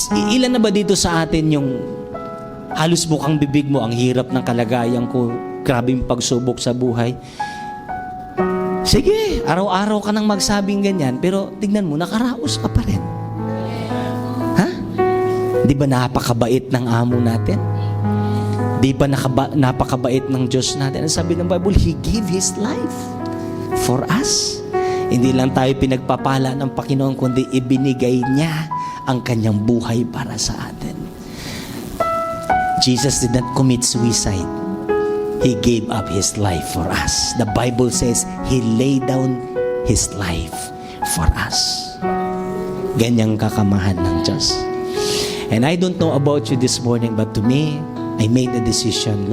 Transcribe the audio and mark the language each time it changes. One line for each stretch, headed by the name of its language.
Filipino: Ilan na ba dito sa atin yung halos bukang bibig mo, ang hirap ng kalagayan ko, grabing pagsubok sa buhay. Sige, araw-araw ka nang magsabing ganyan, pero tignan mo, nakaraos ka pa rin. Di ba napakabait ng amo natin? Di ba napakabait ng Diyos natin? Ang sabi ng
English: Bible, He gave His life for us.
Filipino: Hindi lang tayo pinagpapala ng Panginoon, kundi ibinigay niya ang kanyang buhay para sa atin.
English: Jesus did not commit suicide. He gave up His life for us. The Bible says, He laid down His life for us.
Filipino: Ganyang kakamahan ng Diyos.
English: And I don't know about you this morning, but to me, I made a decision.